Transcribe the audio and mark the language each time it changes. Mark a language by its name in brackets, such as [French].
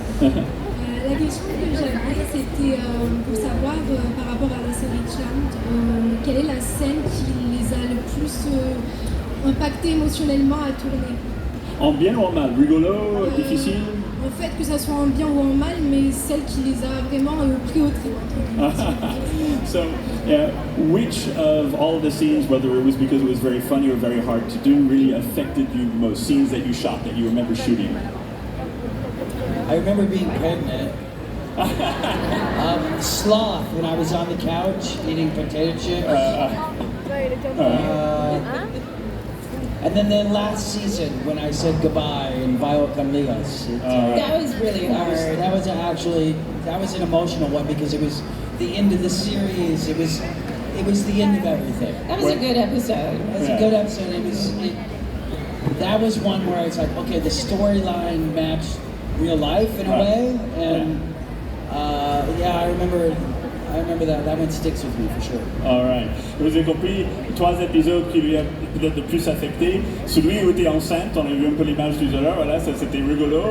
[French] La question que j'avais, c'était pour savoir par rapport à la série Charmed, quelle est la scène qui les a le plus impactés émotionnellement à tourner? En bien ou en mal? Rigolo, difficile? En fait, que ça soit en bien ou en mal, mais celle qui les a vraiment pris au trip. [English] So, which of all of the scenes, whether it was because it was very funny or very hard to do, really affected you most? Scenes that you shot, that you remember shooting? I remember being pregnant. Sloth when I was on the couch eating potato chips. And then last season when I said goodbye in Bio Con Leos. That was really hard. That was an emotional one because it was the end of the series. It was the end of everything. That was a good episode. It was a good episode. That was one where it's like, okay, the storyline matched real life in a way, and I remember that one sticks with me for sure. All right. [French] Vous avez compris 3 épisodes qui lui a peut-être le plus affecté. Celui où était enceinte, on a vu un peu l'image tout à l'heure, voilà, ça c'était rigolo.